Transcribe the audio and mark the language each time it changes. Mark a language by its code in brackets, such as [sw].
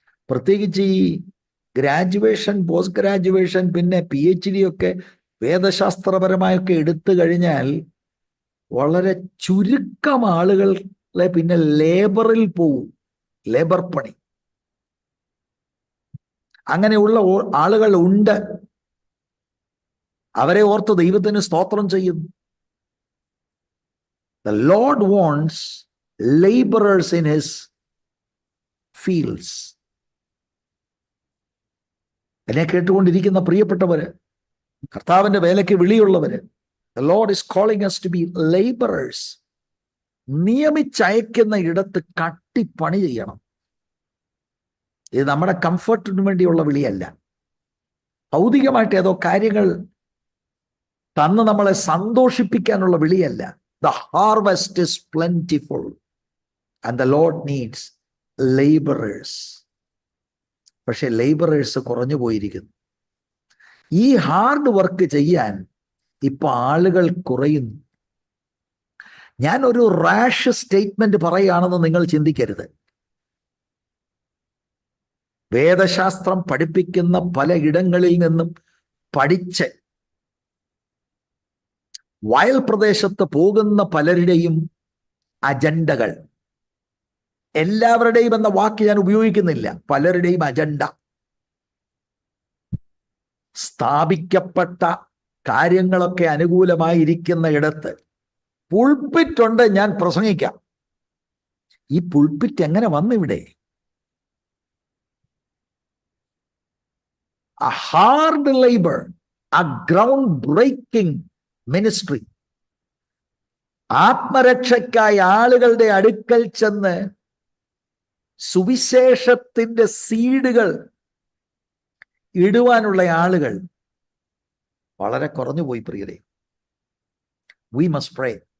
[ml] പ്രത്യേകിച്ച് ഈ graduation, post graduation, പിന്നെ PhD ഒക്കെ വേദശാസ്ത്രപരമായൊക്കെ എടുത്തു കഴിഞ്ഞാൽ വളരെ ചുരുക്കം ആളുകളെ പിന്നെ ലേബറിൽ പോവും, ലേബർ പണി. അങ്ങനെയുള്ള ആളുകൾ ഉണ്ട്. അവരെ ഓർത്ത് ദൈവത്തിന് സ്തോത്രം ചെയ്യുന്നു. [en] The Lord wants laborers in his fields. [ml] എന്നെ കേട്ടുകൊണ്ടിരിക്കുന്ന പ്രിയപ്പെട്ടവര്, കർത്താവിന്റെ വേലയ്ക്ക് വിളിയുള്ളവര്, [en] the Lord is calling us to be laborers. [ml] നിയമിച്ചയക്കുന്ന ഇടത്ത് കട്ടിപ്പണി ചെയ്യണം. ഇത് നമ്മുടെ കംഫർട്ടിന് വേണ്ടിയുള്ള വിളിയല്ല. ഭൗതികമായിട്ട് ഏതോ കാര്യങ്ങൾ തന്ന് നമ്മളെ സന്തോഷിപ്പിക്കാനുള്ള വിളിയല്ല. [en] The harvest is plentiful and the Lord needs laborers. [ml] പക്ഷെ ലേബറേഴ്സ് കുറഞ്ഞു പോയിരിക്കുന്നു. ഈ ഹാർഡ് വർക്ക് ചെയ്യാൻ ഇപ്പൊ ആളുകൾ കുറയുന്നു. ഞാൻ ഒരു റാഷ് സ്റ്റേറ്റ്മെന്റ് പറയുകയാണെന്ന് നിങ്ങൾ ചിന്തിക്കരുത്. വേദശാസ്ത്രം പഠിപ്പിക്കുന്ന പല ഇടങ്ങളിൽ നിന്നും പഠിച്ച് വയൽ പ്രദേശത്ത് പോകുന്ന പലരുടെയും അജണ്ടകൾ, എല്ലാവരുടെയും എന്ന വാക്ക് ഞാൻ ഉപയോഗിക്കുന്നില്ല, പലരുടെയും അജണ്ട, സ്ഥാപിക്കപ്പെട്ട കാര്യങ്ങളൊക്കെ അനുകൂലമായിരിക്കുന്ന ഇടത്ത് പുൾപിറ്റുണ്ട്, ഞാൻ പ്രസംഗിക്കാം. ഈ പുൾപിറ്റ് എങ്ങനെ വന്നിവിടെ? [en] a hard labor, a ground breaking ministry. [ml] ആത്മരക്ഷയ്ക്കായി ആളുകളുടെ അടുക്കൽ ചെന്ന് സുവിശേഷത്തിന്റെ സീഡുകൾ ഇടുവാനുള്ള ആളുകൾ വളരെ കുറഞ്ഞുപോയി പ്രിയരെ. [en] We must pray.